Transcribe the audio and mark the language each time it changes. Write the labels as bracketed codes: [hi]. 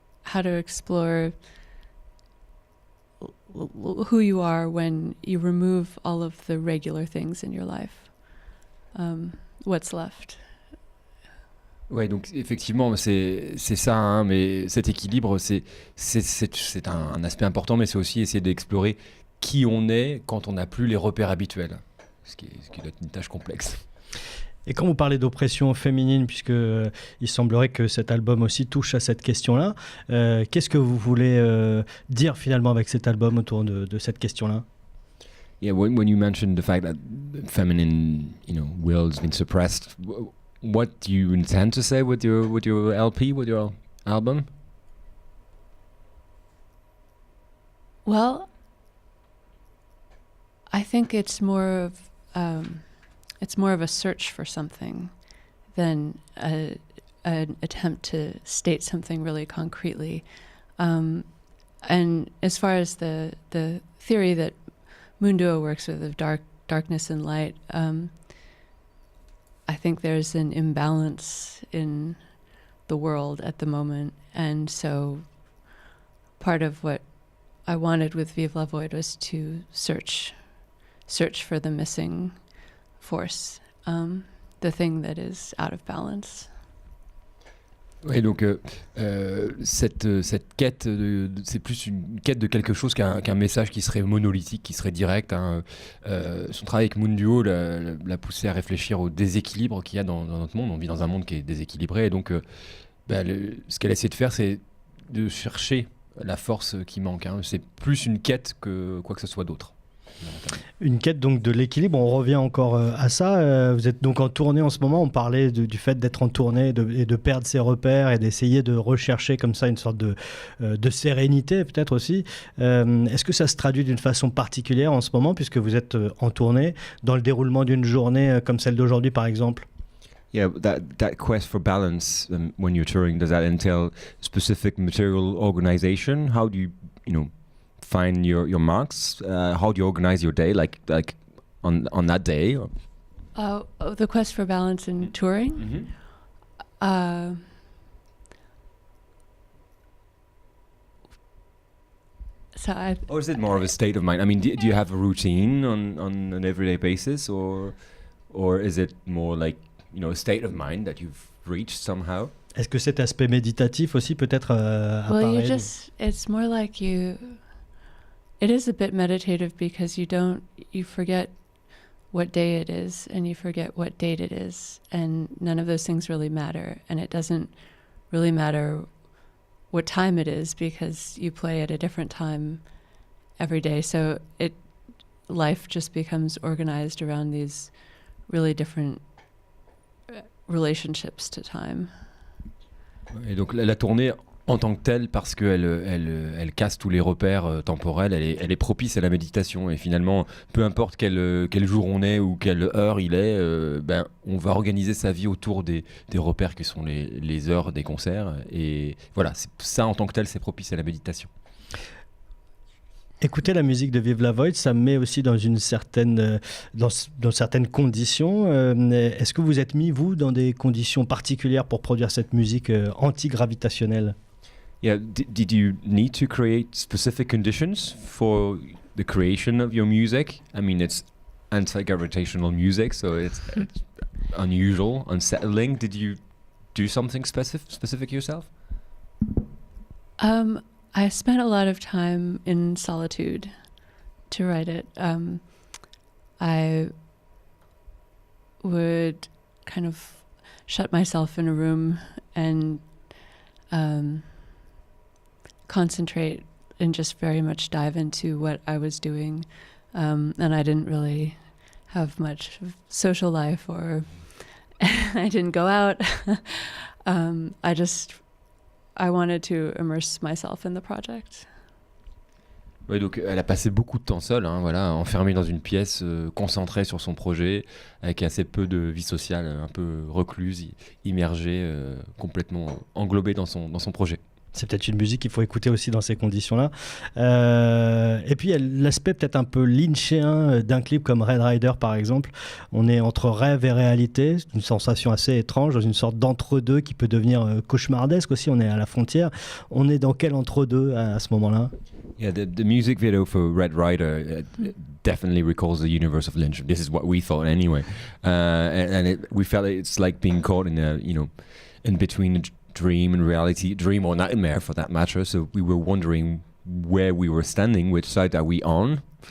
[en] How to explore who you are when you remove all of the regular things in your life. What's left? [fr] Ouais, donc effectivement, c'est ça, hein, mais cet équilibre, c'est un aspect important, mais c'est aussi essayer d'explorer qui on est quand on n'a plus les repères habituels, ce qui doit être une tâche complexe. Et quand vous parlez d'oppression féminine, puisque il semblerait que cet album aussi touche à cette question-là, qu'est-ce que vous voulez dire finalement avec cet album autour de cette question-là? [en] Yeah, when you mentioned the fact that feminine, will has been suppressed, what do you intend to say with your LP, with your album? Well, I think it's more of a search for something than an attempt to state something really concretely. And as far as the theory that Munduo works with of darkness and light, I think there's an imbalance in the world at the moment, and so part of what I wanted with Vive la Void was to search for the missing force, the thing that is out of balance. [fr] Oui, donc cette quête, c'est plus une quête de quelque chose qu'un message qui serait monolithique, qui serait direct. Hein. Son travail avec Munduo l'a poussé à réfléchir au déséquilibre qu'il y a dans notre monde. On vit dans un monde qui est déséquilibré, et donc ce qu'elle essaie de faire, c'est de chercher la force qui manque. Hein. C'est plus une quête que quoi que ce soit d'autre. Une quête donc de l'équilibre, on revient encore à ça. Vous êtes donc en tournée en ce moment, on parlait du fait d'être en tournée et de perdre ses repères et d'essayer de rechercher comme ça une sorte de sérénité peut-être aussi. Est-ce que ça se traduit d'une façon particulière en ce moment puisque vous êtes en tournée, dans le déroulement d'une journée comme celle d'aujourd'hui par exemple? [en] Yeah, that quest for balance when you're touring, does that entail specific material organization? How do you find your marks? How do you organize your day, like on that day? The quest for balance in touring. Mm-hmm. Or is it more of a state of mind? I mean, do you have a routine on an everyday basis, or is it more like a state of mind that you've reached somehow? [fr] Est-ce que cet aspect méditatif aussi peut-être apparaît? [en] Well, it's more like it is a bit meditative because you forget what day it is and you forget what date it is, and none of those things really matter, and it doesn't really matter what time it is because you play at a different time every day, so life just becomes organized around these really different relationships to time. [fr] Et donc la tournée en tant que telle, parce qu'elle casse tous les repères temporels, elle est propice à la méditation. Et finalement, peu importe quel jour on est ou quelle heure il est, on va organiser sa vie autour des repères qui sont les heures des concerts. Et voilà, ça en tant que tel, c'est propice à la méditation. Écouter la musique de Vive la Void, ça me met aussi dans certaines conditions. Est-ce que vous êtes mis, vous, dans des conditions particulières pour produire cette musique anti-gravitationnelle? [en] Yeah, did you need to create specific conditions for the creation of your music? I mean, it's anti-gravitational music, so it's unusual, unsettling. Did you do something specific yourself? I spent a lot of time in solitude to write it. I would kind of shut myself in a room and concentrate and just very much dive into what I was doing. And I didn't really have much social life, or I didn't go out. I wanted to immerse myself in the project. [fr] Ouais, donc elle a passé beaucoup de temps seule, hein, voilà, enfermée dans une pièce, concentrée sur son projet, avec assez peu de vie sociale, un peu recluse, immergée, complètement englobée dans son projet. C'est peut-être une musique qu'il faut écouter aussi dans ces conditions-là. Et puis, il y a l'aspect peut-être un peu lynchéen d'un clip comme Red Rider, par exemple. On est entre rêve et réalité. C'est une sensation assez étrange, dans une sorte d'entre-deux qui peut devenir cauchemardesque aussi. On est à la frontière. On est dans quel entre-deux à ce moment-là? [en] Yeah, the music video for Red Rider definitely recalls the universe of Lynch. This is what we thought anyway. We felt it's like being caught in a, in between a dream and reality, dream or nightmare for that matter. So we were wondering where we were standing, which side are we on?